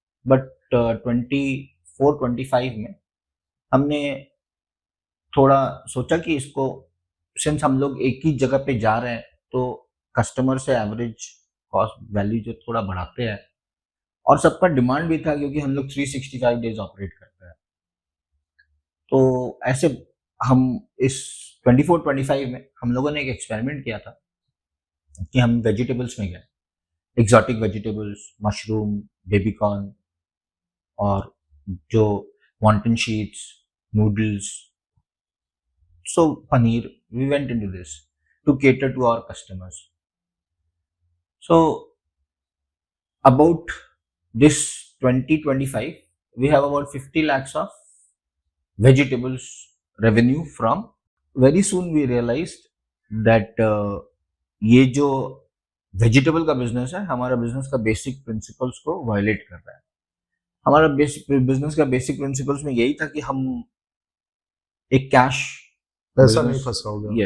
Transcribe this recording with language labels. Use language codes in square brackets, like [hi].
[hi] But 24-25 में हमने थोड़ा सोचा कि इसको, सिंस हम लोग एक ही जगह पे जा रहे हैं तो कस्टमर से एवरेज कॉस्ट वैल्यू जो थोड़ा बढ़ाते हैं. और सबका डिमांड भी था क्योंकि हम लोग 365 डेज ऑपरेट करते हैं. तो ऐसे हम इस 24-25 में हम लोगों ने एक एक्सपेरिमेंट किया था कि हम वेजिटेबल्स में गए. [en] Exotic vegetables, mushroom, baby corn, और जो wonton sheets, noodles, so paneer, we went into this to cater to our customers. So about this 2025 we have about 50 lakhs of vegetables revenue from. Very soon we realized that [hi] ये जो vegetable का business है हमारा business का basic principles को violet कर रहा है. हमारा बिजनेस का बेसिक प्रिंसिपल्स में यही था कि हम एक कैश पैसा नहीं फंसाओगे.